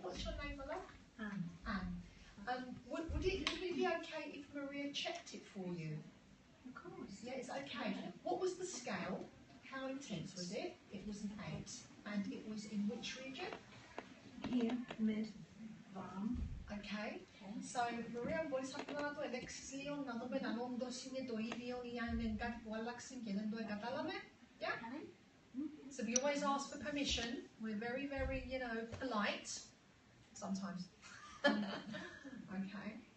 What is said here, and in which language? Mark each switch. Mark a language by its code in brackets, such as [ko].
[en] What's your name, my love? Anne. Anne. Would it be okay if Maria checked it for you? Of course. Yeah, it's okay. What was the scale? How intense was it? It was an 8. And it was in which region? Here, mid, bottom. Okay. [el] So, Maria, μπορείς απλά να το ελέγξεις λίγο, να δούμε αν όντως είναι το ίδιο ή αν είναι κάτι που άλλαξε και δεν το κατάλαβε. [en] Yeah? So we always ask for permission. We're very, very, polite. Sometimes. Okay.